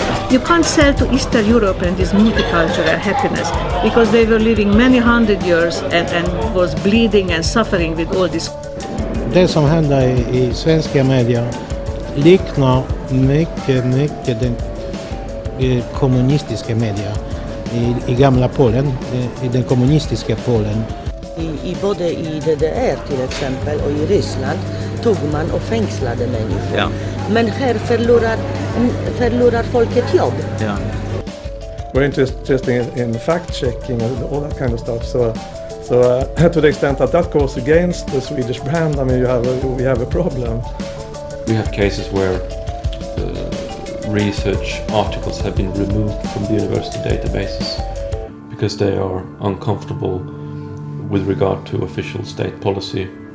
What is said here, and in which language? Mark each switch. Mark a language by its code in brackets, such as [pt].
[en] You can't sell to Eastern Europeans this multicultural happiness because they were living many hundred years and was bleeding and suffering with all this. [sv] Det som händer i svenska media liknar mycket den kommunistiska media i gamla Polen, i den kommunistiska Polen. Både i DDR till exempel och i Ryssland tog man och fängslade människor. Ja. Men här förlorar folket jobb. Ja. [en] We're interested in fact-checking and all that kind of stuff. So to the extent that goes against the Swedish brand, I mean, we have a problem. We have cases where research articles have been removed from the university databases because they are uncomfortable with regard to official state policy.